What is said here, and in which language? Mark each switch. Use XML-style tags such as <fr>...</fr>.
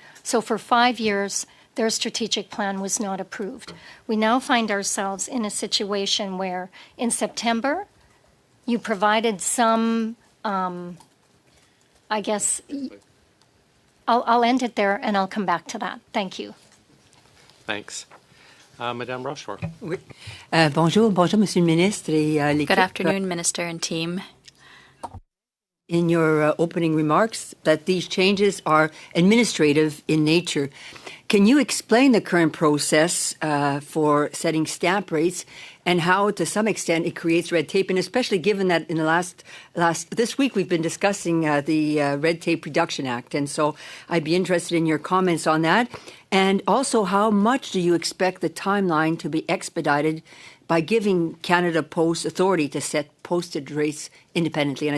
<en>So for 5 years, their strategic plan was not approved. We now find ourselves in a situation where in September, you provided some, I guess, I'll end it there and I'll come back to that. Thank you. Thanks. Madame Rochefort.</en> <fr>Oui. Bonjour, Monsieur le Ministre et l'équipe.</fr> <en>Good afternoon, Minister and team. In your opening remarks, that these changes are administrative in nature. Can you explain the current process for setting stamp rates and how, to some extent, it creates red tape, and especially given that in the this week we've been discussing the Red Tape Reduction Act, and so I'd be interested in your comments on that, and also how much do you expect the timeline to be expedited by giving Canada Post authority to set postage rates independently?</en>